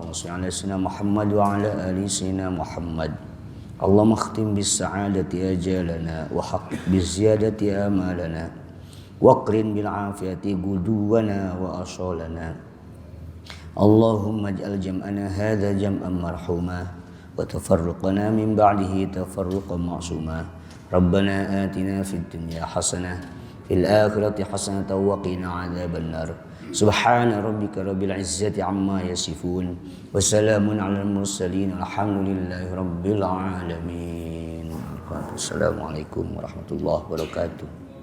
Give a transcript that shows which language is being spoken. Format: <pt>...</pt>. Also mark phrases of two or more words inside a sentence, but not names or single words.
<ar>وصل على سيدنا محمد وعلى آل سيدنا محمد wa ala ali sayyidina Muhammad. اللهم اختم بالسعادة آجالنا وحقق بالزيادة أعمالنا واقرن بالعافية غدونا وآصالنا. اللهم اجعل جمعنا هذا جمعا مرحوما وتفرقنا من بعده تفرقا معصوما. ربنا آتنا في الدنيا حسنة وفي الآخرة حسنة وقنا عذاب النار. سبحان ربك رب العزة عما يصفون وسلام على المرسلين الحمد لله رب العالمين. والسلام عليكم ورحمة الله وبركاته.</ar>